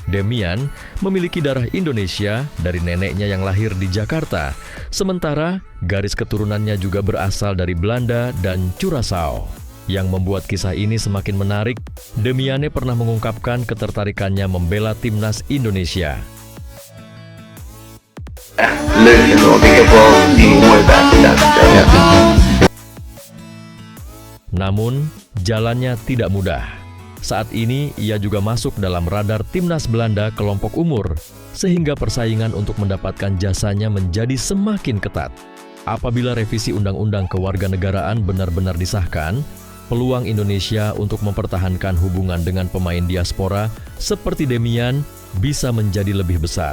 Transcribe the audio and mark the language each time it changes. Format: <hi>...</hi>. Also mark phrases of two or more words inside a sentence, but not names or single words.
<id>Demian memiliki darah Indonesia dari neneknya yang lahir di Jakarta, sementara garis keturunannya juga berasal dari Belanda dan Curaçao. Yang membuat kisah ini semakin menarik, Demiane pernah mengungkapkan ketertarikannya membela timnas Indonesia.</id> <nl>Leuk en zo. Ik heb wel die mooie wedstrijd gespeeld.</nl> <id>Namun, jalannya tidak mudah. Saat ini, ia juga masuk dalam radar timnas Belanda kelompok umur, sehingga persaingan untuk mendapatkan jasanya menjadi semakin ketat. Apabila revisi Undang-Undang Kewarganegaraan benar-benar disahkan, peluang Indonesia untuk mempertahankan hubungan dengan pemain diaspora seperti Demian bisa menjadi lebih besar.</id>